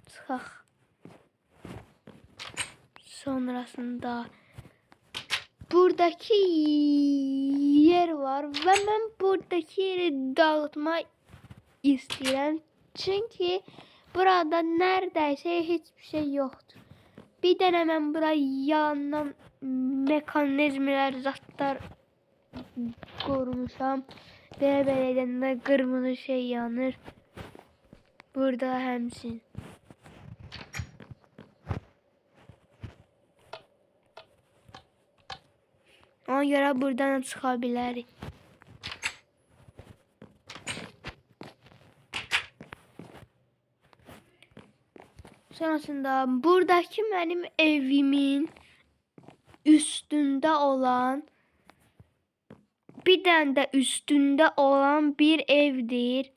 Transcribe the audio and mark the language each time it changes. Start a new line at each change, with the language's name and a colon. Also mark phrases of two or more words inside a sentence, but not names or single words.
Azerbaijani: çıxaq. Sonrasında buradaki yer var və mən buradaki yeri dağıtmaq istəyirəm.
Turkish: Çünki burada neredeyse hiçbir şey yoktur.
Azerbaijani: Bir dənə mən bura yandan mekanizmlər, zatlar qurmuşam. Belə edəndə qırmızı şey yanır. Burada həmçin. Ona görə buradan çıxa bilərik.
Turkish: Sonrasında buradaki benim evimin üstünde olan bir tane de üstünde olan bir evdir.